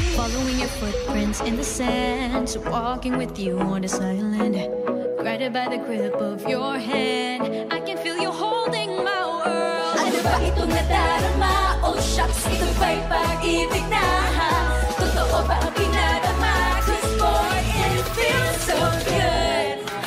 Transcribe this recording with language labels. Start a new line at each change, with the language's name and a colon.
English: Following your footprints in the sand, so walking with you on the silent, guided by the grip of your hand. I can feel you holding my world.
Filipino: Ano ba itong nadarama?
English: Oh shucks,
Filipino: ito ba'y pag-ibig na? Totoo ba ang pinadama?
English: 'Cause boy, it feels so good.